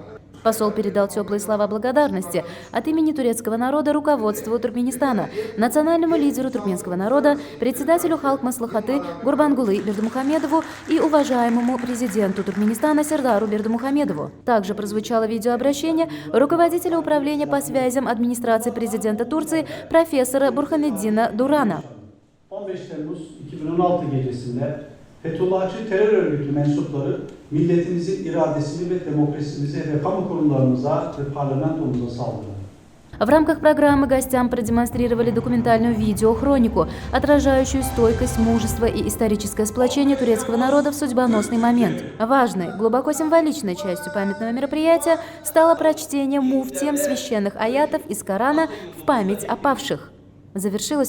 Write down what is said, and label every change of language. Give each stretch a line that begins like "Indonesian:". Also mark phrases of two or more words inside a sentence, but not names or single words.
Russian: Посол передал теплые слова благодарности от имени турецкого народа руководству Туркменистана, национальному лидеру туркменского народа, председателю Халк Маслахаты Гурбангулы Бердымухамедову и уважаемому президенту Туркменистана Сердару Бердымухамедову. Также прозвучало видеообращение руководителя управления по связям администрации президента Турции профессора Бурханеддина Дурана.
Turkish: 15 Temmuz 2016 gecesinde Fethullahçı terör örgütü mensupları milletimizin iradesini ve demokrasimize ve kamu kurumlarımıza ve parlamentomuza saldırdı.
Russian: В рамках программы гостям продемонстрировали документальную видеохронику, отражающую стойкость, мужество и историческое сплочение турецкого народа в судьбоносный момент. Важной, глубоко символичной частью памятного мероприятия стало прочтение муфтием священных аятов из Корана в память о павших.